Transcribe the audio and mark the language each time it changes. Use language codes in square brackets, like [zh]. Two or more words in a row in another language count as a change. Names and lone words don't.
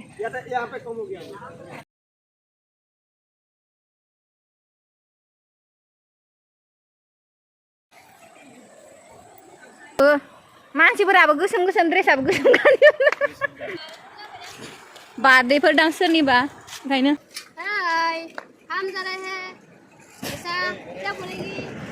[hi] यहाँ पे कम हो गया। [brx] मानसिफोराबो गोसोम गोसोम ड्रेसाबो गोसोम गानो बार्थडेफोर दां सोरनिबा ओंखायनो [hi] हाय हम जा रहे हैं ऐसा क्या बोलेगी